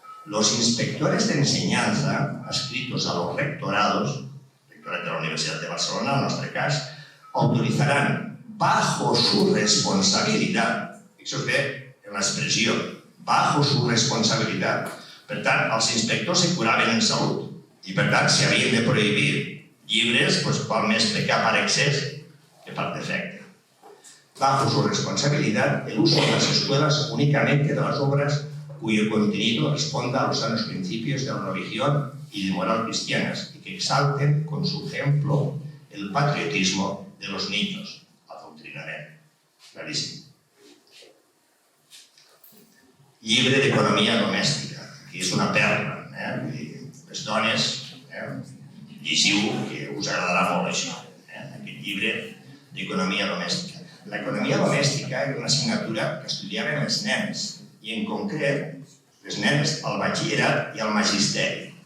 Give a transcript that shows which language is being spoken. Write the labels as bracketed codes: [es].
[es] Los inspectores de enseñanza, adscritos a los rectorados, rectorat de la Universidad de Barcelona, en nuestro caso, autorizarán bajo su responsabilidad, [ca] fixeu bé en l'expressió, [es] bajo su responsabilitat. [ca] Per tant, els inspectors se curaven en salut i, per tant, si havien de prohibir llibres, qual més pecar per excés que per defecte. [es] Bajo su responsabilidad, el uso en las escuelas únicamente de las obras cuyo contenido responda a los sanos principios de la religión y de moral cristianas y que exalten con su ejemplo el patriotismo de los niños. [ca] Adoctrinament. Claríssim. Llibre d'economia domèstica, que és una perla. Les dones, llegiu, que us agradarà molt això, aquest llibre d'economia domèstica. L'economia domèstica era una assignatura que estudiaven els nens, i en concret les nenes al batxillerat i al magisteri.